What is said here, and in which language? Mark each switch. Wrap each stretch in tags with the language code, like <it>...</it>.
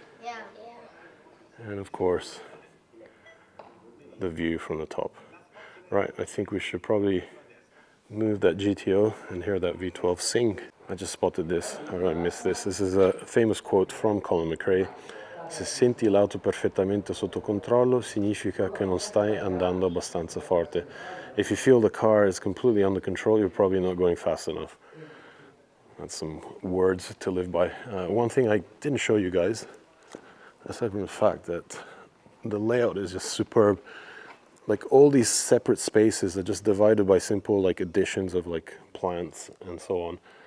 <en>Yeah. And of course, the view from the top. Right, I think we should probably move that GTO and hear that V12 sing. I just spotted this, or I missed this. This is a famous quote from Colin McRae.</en> <it>Se senti l'auto perfettamente sotto controllo, significa che non stai andando abbastanza forte.</it> <en>If you feel the car is completely under control, you're probably not going fast enough. That's some words to live by. One thing I didn't show you guys, aside from the fact that the layout is just superb. Like all these separate spaces are just divided by simple like additions of like plants and so on.</en>